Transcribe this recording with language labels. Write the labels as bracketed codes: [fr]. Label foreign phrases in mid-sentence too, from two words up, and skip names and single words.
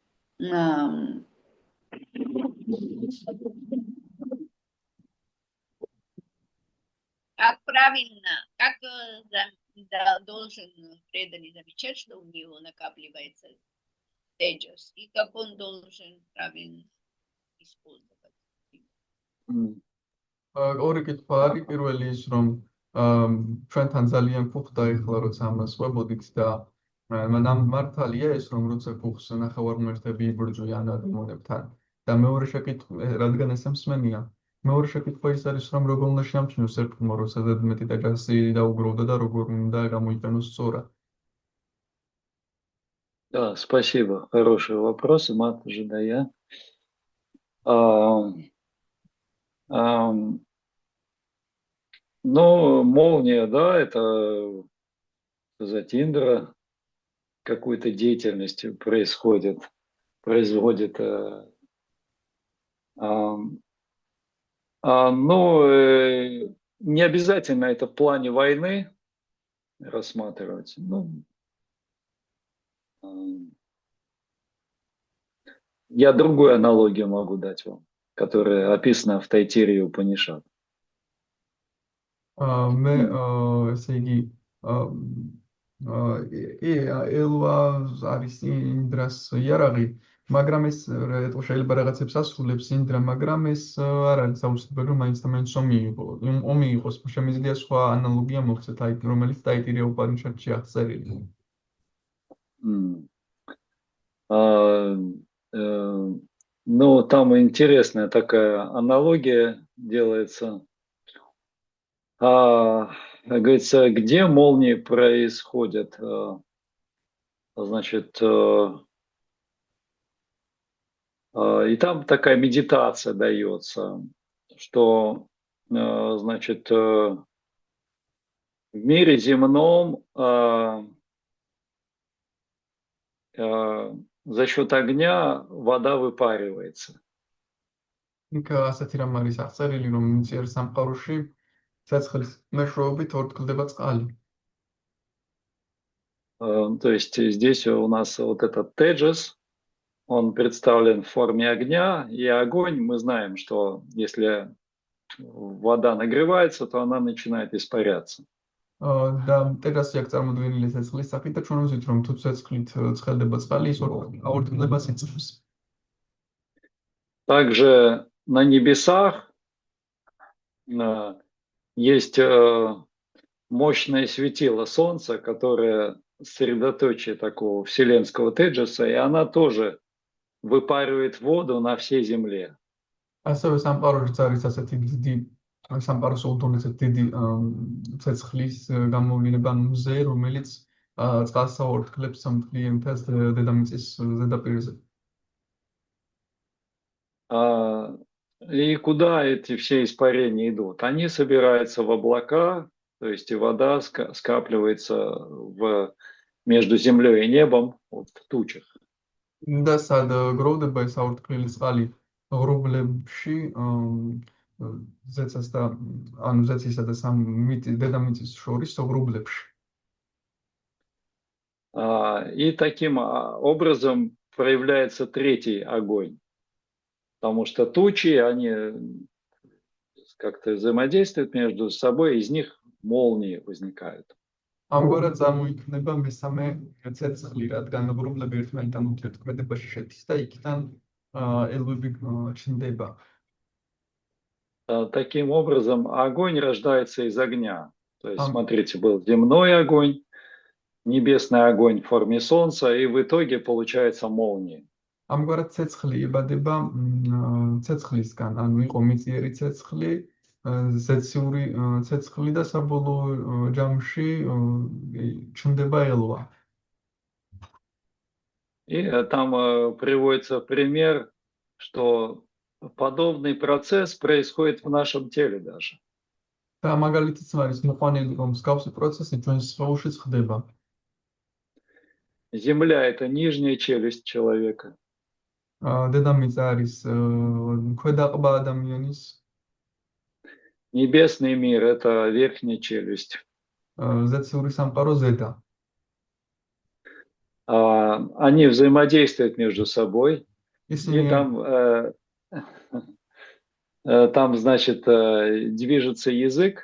[ru] Как правильно, как должен преданный замечать, что у него накапливается теджас, и как он должен правильно использовать? [ka] ორი კითხვა არის, პირველი ის, რომ ჩვენთან ძალიან ფუხდა ეხლა როცა ამას ვებოდით და მართალია ეს, რომ როცა ფუხს ნახევარ ღმერთები იბრძვიან ადამიანებთან და მეორე შეკითხვა, რადგან ეს მსმენია, მეორე შეკითხვა ის არის, რომ როგორ უნდა შეამჩნიოს ერთგულმა, როცა მეტი ტეჯასი დაუგროვდა და როგორ უნდა გამოიყენოს სწორად. [ru] Да, спасибо. Хороший вопрос, Мат Жидая. А, а, ну, молния, да, это сказать, Индра какую-то деятельность производит. А, не обязательно это в плане войны рассматривать. Ну, я другую аналогию могу дать вам, которая описана в Тайтире Упанишад. [ka] მე ესე იგი ელვა არის ინდრას იარაღი, მაგრამ ეს შეიძლება რაღაცებს ასრულებს ინდრა, მაგრამ ეს არ არის აუცილებელი რომ მაინც და მაინც ომი იყოს. შემიძლია სხვა ანალოგია მოგცეთ, აი რომელიც ტაიტირია უპანიშადში აღწერილი. [ru] Ну, там интересная такая аналогия делается. Говорится, где молнии происходят, значит, и там такая медитация дается, что, значит, в мире земном за счет огня вода выпаривается. [ka] იქ ასეთი რამ არის აღწერილი, რომ მიწიერ სამყაროში ცეცხლის მეშვეობით ორთქლდება წყალი. [ru] То есть здесь у нас вот этот теджес, он представлен в форме огня, и огонь, мы знаем, что если вода нагревается, то она начинает испаряться. [ka] და ტედასი აქ წარმოდგენილი ცეცხლის სახით და ჩვენ ვიზით რომ თუ ცეცხლით ცხელდება წყალი, ის ორთქლებას იწვევს. [ru] Также на небесах есть мощное светило Солнца, которое средоточие такого вселенского теджеса, и она тоже выпаривает воду на всей земле. [ka] ასევე სამყაროშიც არის ასეთი დიდი სამყაროს უდონეზე დიდი ცეცხლის გამოვლენა მზე, რომელიც წყალს აორთქლებს მთლიანობას დედამიწის ზედაპირზე. [ru] И куда эти все испарения идут? Они собираются в облака, то есть и вода скапливается между землей и небом, вот, в тучах. [ka] და სად გროვდება ეს აორთქლილი წყალი ღრუბლებში, ზეცას და ანუ ზეცისა და დედამიწის შორის ღრუბლებში. [ru] И таким образом проявляется третий огонь. Потому что тучи, они как-то взаимодействуют между собой, из них молнии возникают. [ka] ამგვარად წარმოიქმნება მესამე ცეცხლი, რადგან ღრუბლები ერთმანეთთან ურთიერთქმედებაში შედის და იქიდან ელვები ჩნდება. [ru] Таким образом, огонь рождается из огня. То есть, смотрите, был земной огонь, небесный огонь в форме солнца, и в итоге получается молния. [ka] ამგვარად ცეცხლი იბადება ცეცხლისგან, ანუ იყო მიწიერი ცეცხლი, ზეციური ცეცხლი და საბოლოო ჯამში ჩნდება ელვა. [ru] И там приводится пример, что подобный процесс происходит в нашем теле даже. [ka] და მაგალითიც არის მოყვანილი, რომ მსგავსი პროცესი ჩვენს სხეულშიც ხდება. [ru] Земля – это нижняя челюсть человека. [ka] დედამიწა არის ქვედაყბა ადამიანის. [ru] Небесный мир – это верхняя челюсть. [ka] ზეციური სამყარო ზედა. [ru] Они взаимодействуют между собой. И там, значит, движется язык.